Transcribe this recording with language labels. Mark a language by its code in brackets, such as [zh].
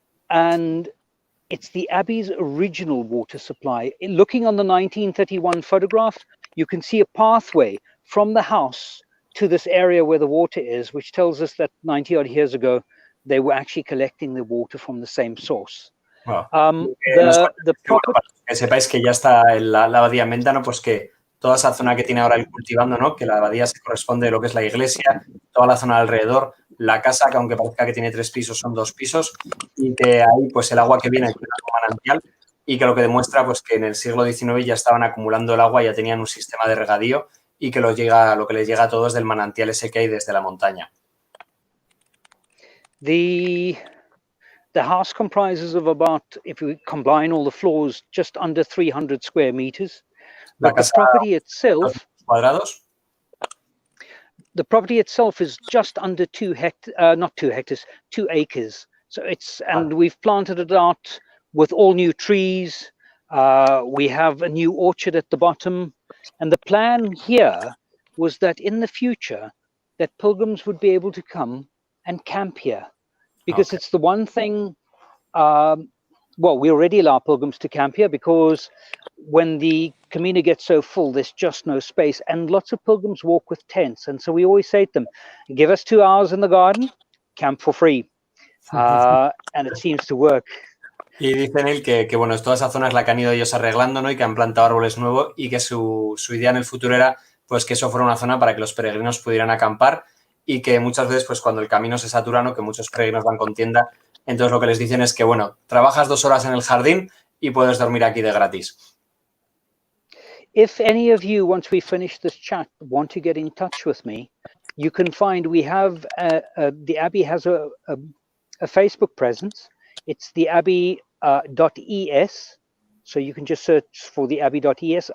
[en] And it's the Abbey's original water supply. Looking on the 1931 photograph, you can see a pathway from the house to this area where the water is, which tells us that 90 odd years ago, they were actually collecting the water from the same source. Wow. The property... [es] Para que sepáis que ya está la abadía en venta, ¿no? Pues que toda esa zona que tiene ahora el cultivando, ¿no? Que la abadía se corresponde a lo que es la iglesia, toda la zona alrededor, la casa, que aunque parezca que tiene 3 pisos, son 2 pisos, y que ahí, pues el agua que viene es un manantial, y que lo que demuestra, pues que en el siglo XIX ya estaban acumulando el agua, ya tenían un sistema de regadío, y que lo que les llega a todos del manantial ese que hay desde la montaña. [en] The house comprises of about, if we combine all the floors, just under 300 square meters. But the property itself, [es] cuadrados. [en] The property itself is just under 2 acres. So it's, and we've planted it out with all new trees. We have a new orchard at the bottom. And the plan here was that in the future, that pilgrims would be able to come and camp here. Because it's the one thing, well, we already allow pilgrims to camp here because when the Camino gets so full, there's just no space. And lots of pilgrims walk with tents. And so we always say to them, give us 2 hours in the garden, camp for free. And it seems to work. [es] Y dice Neill que bueno, toda esa zona es la que han ido ellos arreglando, ¿no? Y que han plantado árboles nuevos y que su idea en el futuro era pues que eso fuera una zona para que los peregrinos pudieran acampar y que muchas veces pues cuando el camino se satura, ¿no? Que muchos peregrinos van con tienda, entonces lo que les dicen es que bueno, trabajas 2 horas en el jardín y puedes dormir aquí de gratis. [en] If any of you, once we finish this chat, want to get in touch with me, you can find, we have, the Abbey has a Facebook presence. It's the Abbey.es. So you can just search for the Abbey.es.